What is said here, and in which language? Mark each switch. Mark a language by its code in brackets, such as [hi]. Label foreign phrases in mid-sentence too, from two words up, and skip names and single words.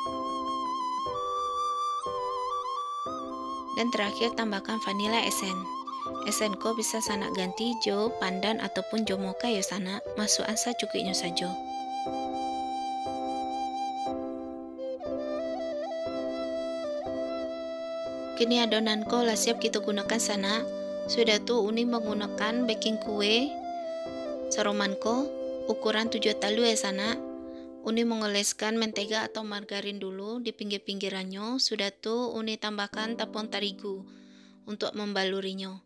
[id] Dan terakhir tambahkan vanilla esen. [min] Esen ko bisa sana ganti jo pandan ataupun jo moka ya sana, masuk asa cukupnya saja. Kini adonan ko lah siap kita gunakan sana. Sudah tuh Uni menggunakan baking kue saroman ko ukuran 7 talu ya sana. [id] Uni mengoleskan mentega atau margarin dulu di pinggir-pinggirannya. Sudah tuh Uni tambahkan tepung terigu untuk membalurinya.